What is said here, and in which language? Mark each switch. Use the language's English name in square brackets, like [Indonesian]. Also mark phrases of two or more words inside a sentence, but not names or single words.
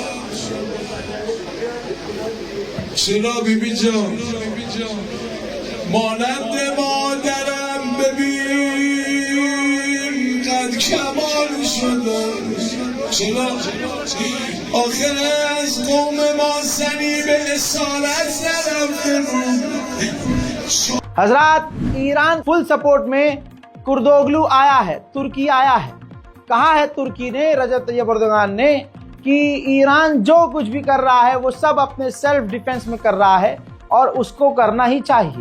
[Persian] چرا بیبی جان مانند مادرم ببین قد کمال شدم. چرا آخر از قوم ما زنی به اصالت نرفته بود. [Hindi] हजरात, ईरान [English] full support [Hindi] में कुर्दोगलू आया है, तुर्की आया है, कहा है तुर्की ने, रजब तैयब एर्दोगान ने, कि ईरान जो कुछ भी कर रहा है वो सब अपने [English] self defence [Hindi] में कर रहा है और उसको करना ही चाहिए।